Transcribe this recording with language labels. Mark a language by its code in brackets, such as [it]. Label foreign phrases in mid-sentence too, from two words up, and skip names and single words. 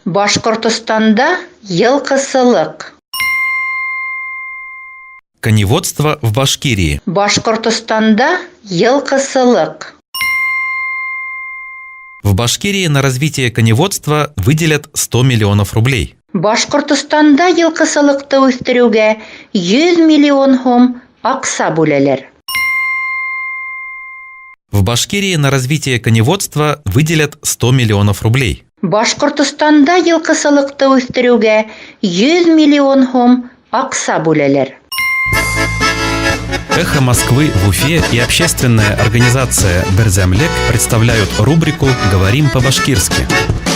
[ba] Башкортостанда йылкысылык. [ru] Коневодство в Башкирии. [ba] Башкортостанда йылкысылык. [ru] В Башкирии на развитие коневодства выделят 100 миллионов рублей. [ba] Башкортостанда йылкысылыкты үстерүгә 100 миллион сум акча бүләләр. [ru] В Башкирии на развитие коневодства выделят 100 миллионов рублей. [ba] Башкортостанда йылкысылыкты үстерүгә 100 миллион сум акча бүләләр. [ru] «Эхо Москвы» в Уфе и общественная организация «Берзямлек» представляют рубрику «Говорим по-башкирски».